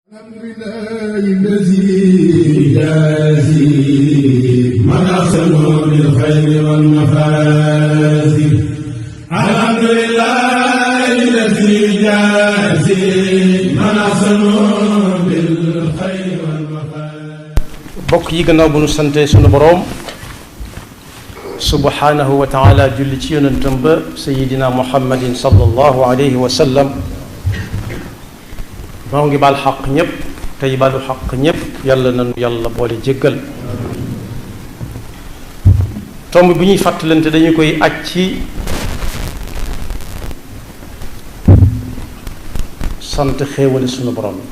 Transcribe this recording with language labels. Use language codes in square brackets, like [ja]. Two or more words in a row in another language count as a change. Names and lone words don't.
[ar] الحمد لله الذي يجازي من أحسن بالخير والمفازي. الحمد لله الذي يجازي من أحسن بالخير والمفازي. [wo] bokk yi gannaaw bu nu sante sunu boroom [ar] سبحانه وتعالى [wo] julli ci yonentam ba sayidina muhammadin [ar] صلى الله عليه وسلم, [wo] moo ngi baal xaq ñépp tey baalu xaq ñépp. yàlla nanu yàlla boole jéggal. tomb bi ñuy fàttalante dañu koy aj ci sant xéewali sunu borom yi.